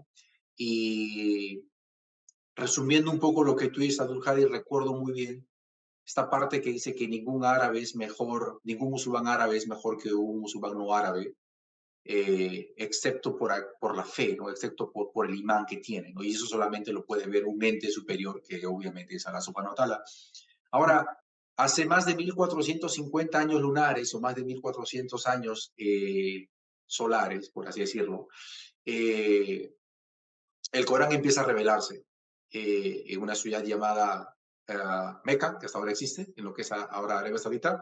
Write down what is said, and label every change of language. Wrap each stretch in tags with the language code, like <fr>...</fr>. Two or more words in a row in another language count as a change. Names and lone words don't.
<es>Y resumiendo un poco lo que tú dices, Abdul Hadi, recuerdo muy bien esta parte que dice que ningún árabe es mejor, ningún musulmán árabe es mejor que un musulmán no árabe, excepto por la fe, ¿no? Excepto por el imán que tiene, ¿no? Y eso solamente lo puede ver un ente superior, que obviamente es</es> <ar>الله سبحانه وتعالى.</ar> <es>Ahora, hace más de 1450 años lunares, o más de 1400 años solares, por así decirlo, el Corán empieza a revelarse en una ciudad llamada Meca, que hasta ahora existe, en lo que es ahora Arabia Saudita.</es>